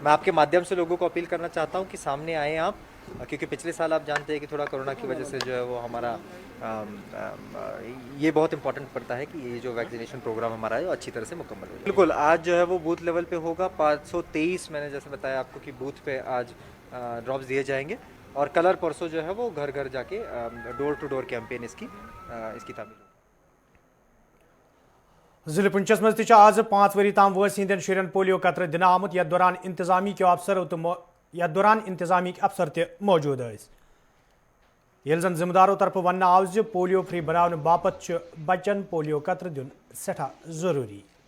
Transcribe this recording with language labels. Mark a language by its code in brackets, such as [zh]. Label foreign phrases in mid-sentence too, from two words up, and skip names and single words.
[hi] मैं आपके माध्यम से लोगों को अपील करना चाहता हूँ कि सामने आएँ आप, क्योंकि पिछले साल आप जानते हैं कि थोड़ा कोरोना की वजह से जो है वो हमारा ये बहुत इंपॉर्टेंट पड़ता है कि ये जो [en] vaccination program [hi] हमारा है वो अच्छी तरह से मुकम्मल हो। बिल्कुल, आज जो है वो [en] booth level [hi] पे होगा। 523 मैंने जैसे बताया आपको कि बूथ पे आज ड्रॉप्स दिए जाएंगे और कल और परसों जो है वो घर घर जाके [en] door to door campaign [hi] इसकी तामील होगी। [ks] जिले पुंछस मज आज 5 वरी ताम वस हिंदन शुरन पोलियो कतर दिन आमुत यथ दौरान इंतजामी के अफसर ते मौजूद। ये जन जिम्मेदारों तरफ वन आव ज [en] polio free [ks] बनाने बापत बच्चन पोलियो कतर दिन सठा जरूरी।